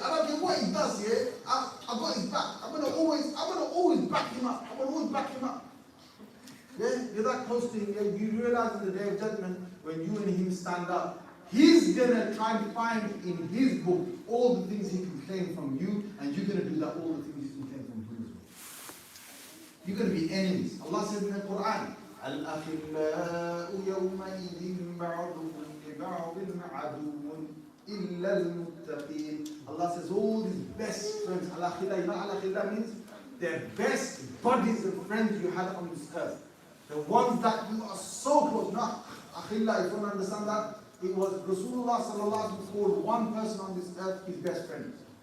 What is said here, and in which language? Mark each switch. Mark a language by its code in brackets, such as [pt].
[en] I don't care what he does, yeah? I've got his back. I'm gonna always back him up. I'm gonna always back him up. Yeah, you're that close to him. Yeah? You realize in the Day of Judgment, when you and him stand up, he's gonna try to find in his book all the things he can claim from you, and you're gonna do that all the things you can claim from him as well. You're gonna be enemies. Allah says in the Quran, [ar] الأخلاء يومئذ بعضهم لبعض عدو إلا المتقين. [en] Allah says all these best friends, al-akhillah, you know al-akhillah means the best buddies and friends you had on this earth. The ones that you are so close. Now, akhillah, if you don't understand that, it was Rasulullah sallallahu alaihi wasallam called one person on this earth his best friend.